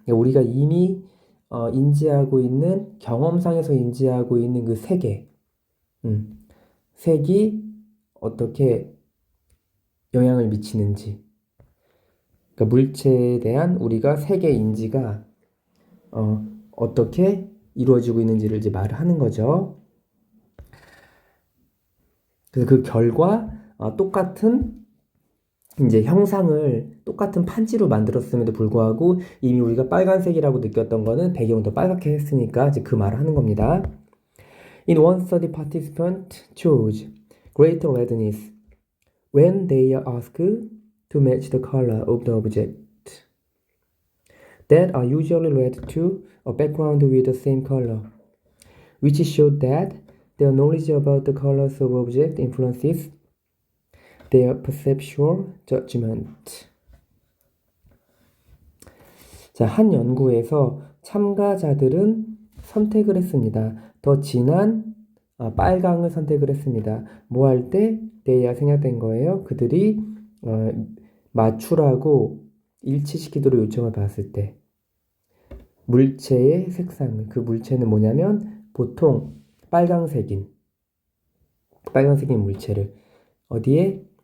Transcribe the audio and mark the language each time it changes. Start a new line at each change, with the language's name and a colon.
Korean: 우리가 이미 인지하고 있는 경험상에서 인지하고 있는 그 세계, 색이 어떻게 영향을 미치는지, 그러니까 물체에 대한 우리가 세계 인지가 어떻게 이루어지고 있는지를 이제 말을 하는 거죠. 그래서 그 결과 똑같은 이제 형상을 똑같은 판지로 만들었음에도 불구하고 이미 우리가 빨간색이라고 느꼈던 거는 배경도 빨갛게 했으니까 이제 그 말을 하는 겁니다.
English: In one study, participants chose greater redness when they are asked to match the color of the object that are usually red to a background with the same color, which showed that their knowledge about the colors of object influences their perceptual judgment.
Korean: 자, 한 연구에서 참가자들은 선택을 했습니다. 더 진한 빨강을 선택을 했습니다. 뭐 할 때? 대야 생략된 거예요. 그들이 맞추라고 일치시키도록 요청을 받았을 때 물체의 색상을, 그 물체는 뭐냐면 보통 빨강색인 물체를 어디에?